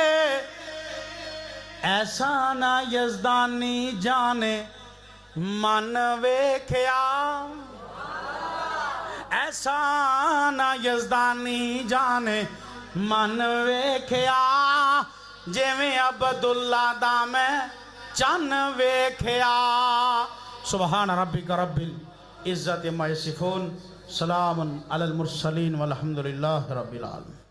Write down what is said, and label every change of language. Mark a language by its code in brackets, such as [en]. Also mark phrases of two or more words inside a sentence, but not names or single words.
[pa] ایسا نہ یزدانی جان من ویکھیا، ایسا نہ یزدانی جان من ویکھیا، جویں عبداللہ دا میں چن ویکھیا. [ar] سبحان ربك رب العزة عما يصفون، وسلام على المرسلين والحمد لله رب العالمين.